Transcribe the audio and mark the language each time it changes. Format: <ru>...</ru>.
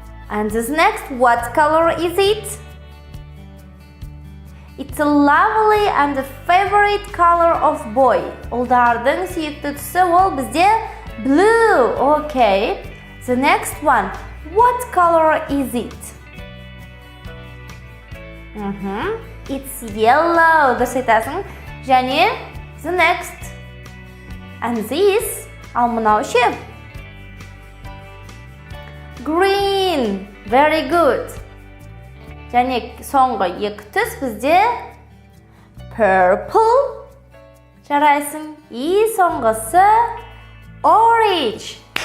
<en>And this next, what color is it? It's a lovely and a favorite color of boy.</en> <kk>Ұлдардың сүйікті түсі ол бізде blue.</kk> <en>Okay. The next one, what color is it? It's yellow.</en> <kk>Дұрыс айтасың.</kk> <en>Және the next. And this,</en> <kk>ал мынау ше?</kk> <en>Green. Very good.</en> <kk>Және соңғы екі түс бізде purple. Жарайсың. И соңғысы orange.</kk>